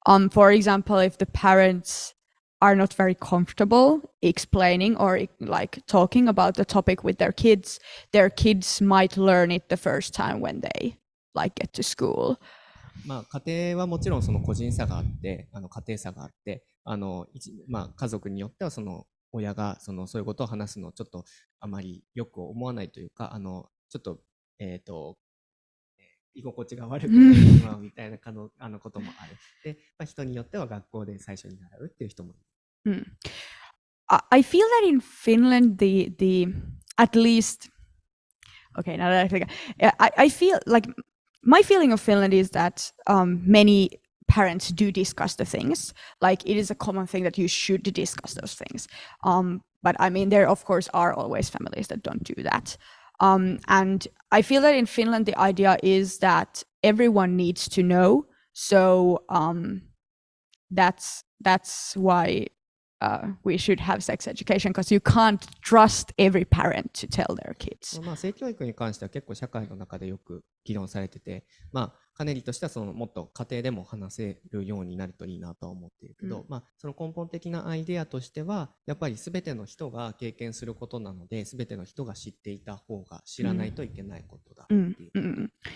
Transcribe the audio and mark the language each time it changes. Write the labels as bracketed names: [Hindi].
[English] For example, if the parents are not very comfortable explaining or like talking about the topic with their kids might learn it the first time when they like get to school. [Japanese] 家庭はもちろんその個人差があって、家庭差があって、家族によってはその親がそういうことを話すのをちょっとあまりよく思わないというか、ちょっと居心地が悪くなってしまうみたいなこともある。で、人によっては学校で最初に習うっていう人もいる。 [English] I feel that in Finland the at least okay, now that I think I feel like my feeling of Finland is that many parents do discuss the things. Like it is a common thing that you should discuss those things. But I mean, there of course are always families that don't do that. And I feel that in Finland, the idea is that everyone needs to know. So that's why we should have sex education, because you can't trust every parent to tell their kids. [Japanese] 性教育に関しては結構社会の中でよく議論されてて、カネリとしてはもっと家庭でも話せるようになるといいなとは思っているけど、その根本的なアイデアとしてはやっぱり全ての人が経験することなので、全ての人が知っていた方が知らないといけないことだっていう。